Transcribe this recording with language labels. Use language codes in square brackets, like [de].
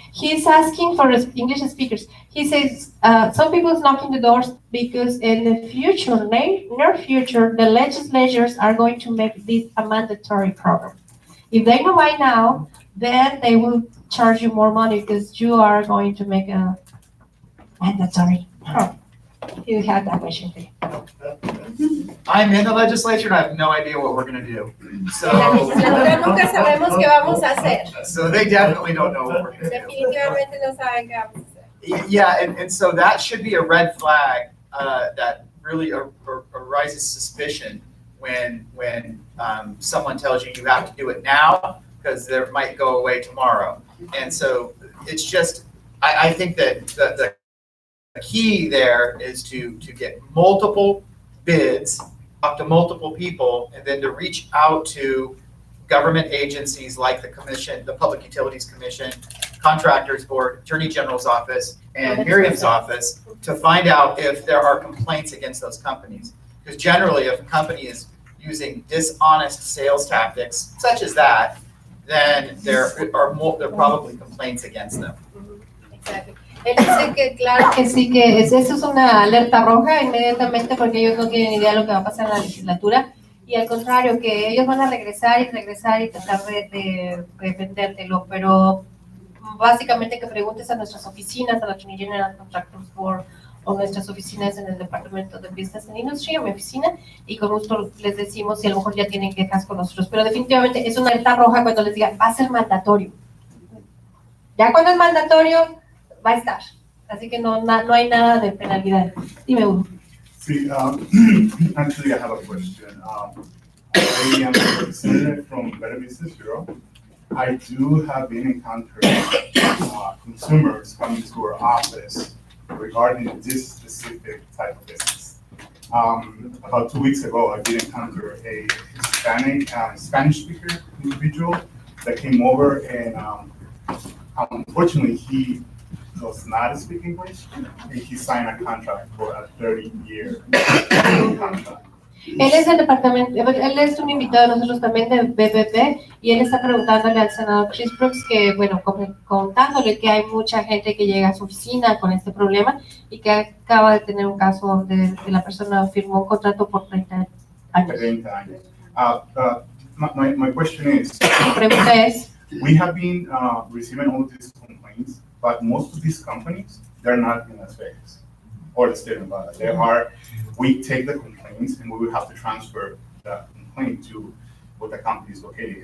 [en] He's asking for English speakers. He says, some people is knocking the doors because in the future, near future, the legislatures are going to make this a mandatory program. If they know by now, then they will charge you more money because you are going to make a mandatory. You had that question. I'm in the legislature and I have no idea what we're gonna do. So, [es] Nunca sabemos qué vamos a hacer. [en] so they definitely don't know what we're gonna do. [es] Definitivamente no saben qué vamos a hacer. [en] Yeah, and so that should be a red flag that really arises suspicion when someone tells you you have to do it now because there might go away tomorrow. And so it's just, I think that the key there is to get multiple bids, talk to multiple people, and then to reach out to government agencies like the commission, the Public Utilities Commission, Contractors Board, Attorney General's office, and Miriam's office to find out if there are complaints against those companies. Because generally, if a company is using dishonest sales tactics, such as that, then there are probably complaints against them. Exactly. [es] Él dice que claro que sí, que eso es una alerta roja inmediatamente porque ellos no tienen idea de lo que va a pasar en la legislatura y al contrario, que ellos van a regresar y tratar de vendértelo, pero básicamente que preguntes a nuestras oficinas, a la Attorney General Contractors Board o nuestras oficinas en el Departamento de Business and Industry, o mi oficina, y con gusto les decimos si a lo mejor ya tienen quejas con nosotros. Pero definitivamente es una alerta roja cuando les digan, va a ser mandatorio. Ya cuando es mandatorio, va a estar. Así que no hay nada de penalidad. Dime, Hugo. [en] See, actually, I have a question. I am a representative from Better Business Bureau. I do have been encountering consumers coming to our office regarding this specific type of business. About 2 weeks ago, I did encounter a Spanish speaker individual that came over, and unfortunately, he does not speak English, and he signed a contract for a 30-year contract. [es] Él es del departamento, él es un invitado de nosotros también de BBB, y él está preguntándole al senador Chris Brooks que, bueno, contándole que hay mucha gente que llega a su oficina con este problema y que acaba de tener un caso de que la persona firmó un contrato por 30 años. 30 años. [en] My question is, [es] Mi pregunta es, [en] we have been receiving all these complaints, but most of these companies, they're not in Las Vegas or the state of Nevada. We take the complaints and we will have to transfer the complaint to where the company is located.